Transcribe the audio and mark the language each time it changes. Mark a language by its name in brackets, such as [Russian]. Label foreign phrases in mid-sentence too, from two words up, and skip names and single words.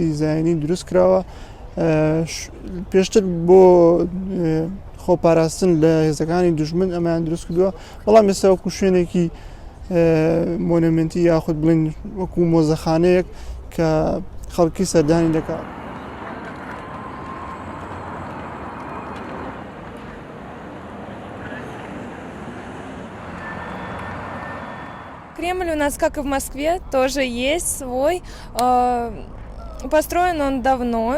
[Central Kurdish] زایانی دروست کراوە پێشتر بۆ خۆپاراستن لە هێزەکانی دوژمن ئەمایان دروست کردووە بەڵام ئێستا وەکو شوێنێکی مۆنومنتی یاخود بڵین وەکو مۆزەخانەیەک کە خەڵکی سەردانی دەکات. [Russian] Кремль у нас, как и в Москве, тоже есть свой. Построен он давно.